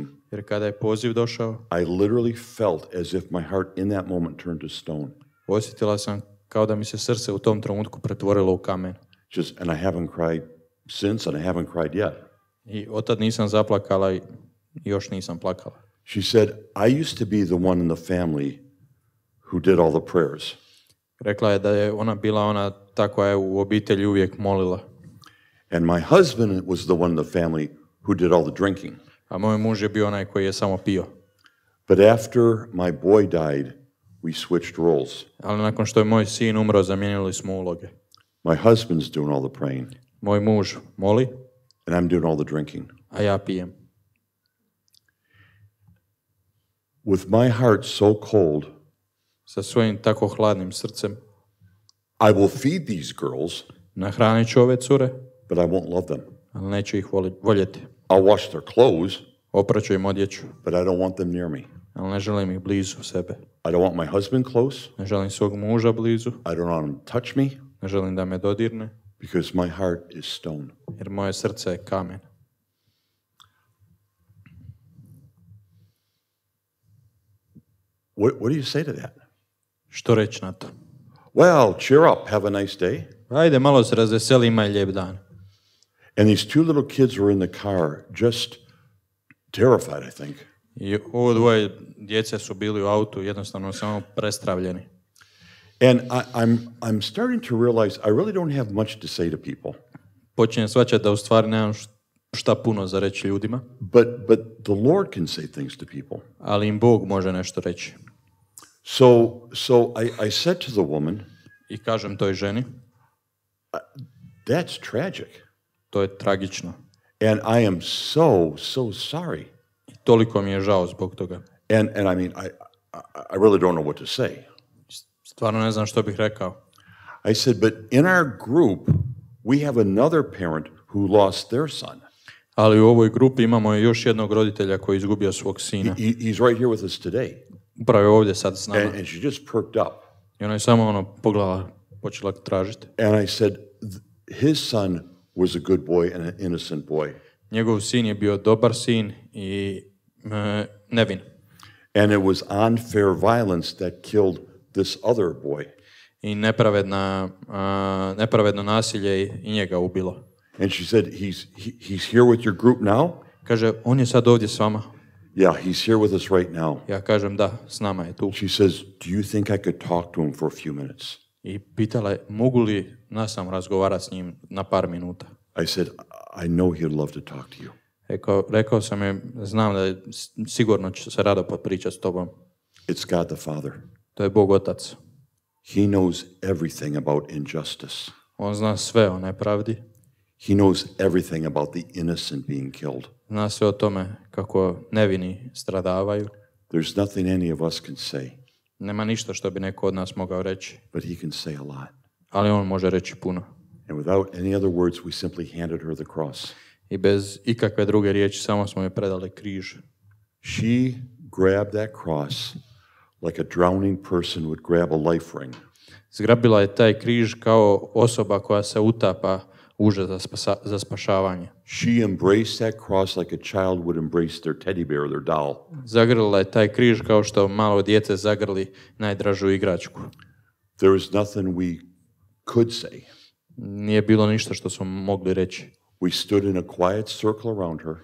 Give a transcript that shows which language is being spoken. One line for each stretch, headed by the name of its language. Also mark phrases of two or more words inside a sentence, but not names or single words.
Croatian: jer kada je poziv došao,
English: I literally felt as if my heart in that moment turned to stone.
Croatian: Osjetila sam kao da mi se srce u tom trenutku pretvorilo u kamen.
English: And I haven't cried since, and I haven't cried yet.
Croatian: I otad nisam zaplakala i još nisam plakala.
English: She said, I used to be the one in the family who did all the prayers.
Croatian: Rekla je da je ona bila ona ta koja je u obitelji uvijek molila.
English: And my husband was the one in the family who did all the drinking.
Croatian: A moj muž je bio onaj koji je samo pio.
English: But after my boy died, we switched roles.
Croatian: Ali nakon što je moj sin umro, zamijenili smo uloge.
English: My husband's doing all the praying.
Croatian: Moj muž moli.
English: And I'm doing all the drinking.
Croatian: A ja pijem.
English: With my heart so cold,
Croatian: sa svojim tako hladnim srcem,
English: I will feed these girls,
Croatian: nahranit ću ove cure,
English: but I won't love them.
Croatian: Ali neću ih voljeti.
English: I'll wash their clothes,
Croatian: opraću im odjeću,
English: but I don't want them near me.
Croatian: Ali ne želim ih blizu sebe.
English: I don't want my husband close.
Croatian: Ne želim svog muža blizu.
English: I don't want him to touch me.
Croatian: Ne želim da me dodirne.
English: Because my heart is stone.
Croatian: Jer moje srce je kamen.
English: What do you say to that?
Croatian: Što reći na to?
English: Well, cheer up, have a nice day.
Croatian: Ajde, malo se razveseli, imaj lijep dan.
English: And these 2 little kids were in the car, just terrified, I think.
Croatian: I ovo 2 djece su bili u autu, jednostavno samo prestravljeni.
English: And I'm starting to realize I really don't have much to say to people.
Croatian: Počinjem shvaćati da u stvari nemam šta puno za reći ljudima.
English: But the Lord can say things to people.
Croatian: Ali im Bog može nešto reći.
English: So I said to the woman,
Croatian: i kažem toj ženi,
English: that's tragic.
Croatian: To je tragično.
English: And I am so sorry.
Croatian: I toliko mi je žao zbog toga.
English: And I mean, I really don't know what to say.
Croatian: Stvarno ne znam što bih rekao.
English: I said, but in our group, we have another parent who lost their son.
Croatian: Ali u ovoj grupi imamo još jednog roditelja koji je izgubio svog sina.
English: He's right here with us today.
Croatian: Upravo je ovdje sad s nama.
English: And she just perked up.
Croatian: I ona je samo pogledala, počela tražiti.
English: And I said, his son was a good boy and an innocent boy.
Croatian: Njegov sin je bio dobar sin i nevin.
English: And it was unfair violence that killed this other boy.
Croatian: I nepravedno nasilje i njega ubilo.
English: And she said, he's here with your group now?
Croatian: Kaže, on je sad ovdje s vama.
English: Yeah, he's here with us right now.
Croatian: Ja kažem da, s nama je tu.
English: She says, do you think I could talk to him for a few minutes?
Croatian: I pitala je, mogu li nasam razgovarati s njim na par minuta?
English: I said, I know he'd love to talk to you.
Croatian: Rekao sam je, znam da je, sigurno će se rado popričati s tobom.
English: It's God the Father.
Croatian: To je Bog Otac.
English: He knows everything about injustice.
Croatian: On zna sve o nepravdi.
English: He knows everything about the innocent being killed.
Croatian: Zna sve o tome kako nevini stradavaju.
English: There's nothing any of us can say.
Croatian: Nema ništa što bi neko od nas mogao reći.
English: But he can say a lot.
Croatian: Ali on može reći puno.
English: And without any other words, we simply handed her the cross.
Croatian: I bez ikakve druge riječi samo smo joj predali križ.
English: She grabbed that cross like a drowning person would grab a life ring.
Croatian: Zgrabila je taj križ kao osoba koja se utapa uže za spašavanje.
English: She embraced that cross like a child would embrace their teddy bear or their doll.
Croatian: Zagrlila je taj križ kao što malo dijete zagrli najdražu igračku.
English: There was nothing we could say.
Croatian: Nije bilo ništa što smo mogli reći.
English: We stood in a quiet circle around her.